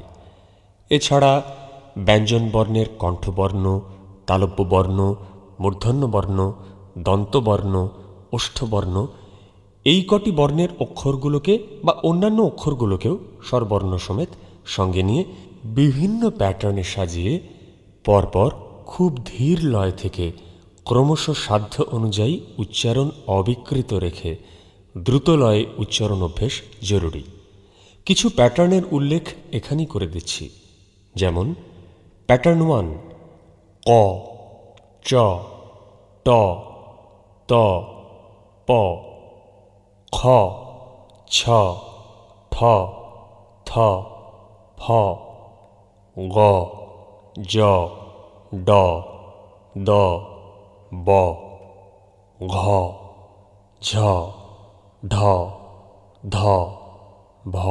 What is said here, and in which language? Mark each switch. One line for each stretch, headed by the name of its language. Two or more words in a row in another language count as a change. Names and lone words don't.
Bangla: এছাড়া ব্যঞ্জনবর্ণের কণ্ঠবর্ণ, তালব্যবর্ণ, মূর্ধন্যবর্ণ, দন্তবর্ণ, ওষ্ঠবর্ণ, এই কটি বর্ণের অক্ষরগুলোকে বা অন্যান্য অক্ষরগুলোকেও স্বরবর্ণ সমেত সঙ্গে নিয়ে বিভিন্ন প্যাটার্নে সাজিয়ে পরপর খুব ধীর লয় থেকে ক্রমশ সাধ্য অনুযায়ী উচ্চারণ অবিকৃত রেখে দ্রুত লয়ে উচ্চারণ অভ্যেস জরুরি। কিছু প্যাটার্নের উল্লেখ এখানেই করে দিচ্ছি, যেমন প্যাটার্ন 1, ক, চ, ট, ত, প, খ, ছ, ঠ, থ, ফ, গ, জ, ড, দ, ব, ঘ, ঝ, ঢ, ধ, ভ।